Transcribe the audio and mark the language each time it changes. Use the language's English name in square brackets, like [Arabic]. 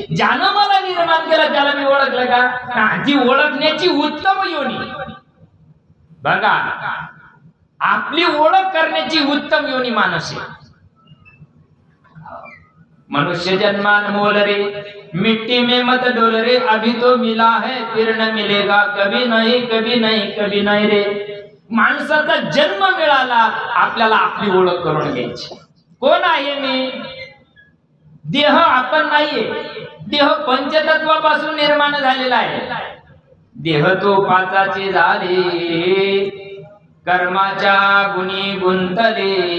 [Marathi] ज्यानं मला निर्माण केलं त्याला मी ओळखलं का? ती ओळखण्याची उत्तम योनी बघा. आपली ओळख करण्याची उत्तम योनी मानस आहे. [Hindi] मनुष्य जन्मान मोल रे मिट्टी में मत डोल रे, अभी तो मिला है फिर न मिलेगा, कभी नहीं कभी नहीं कभी नहीं रे. [Marathi] माणसाचा जन्म मिळाला, आपल्याला आपली ओळख करून घ्यायची. कोण आहे मी? देह आपण नाहीये. देह पंचतत्वापासून निर्माण झालेला आहे. देह तो पाचाचे झाले, कर्माच्या गुणी गुंतले.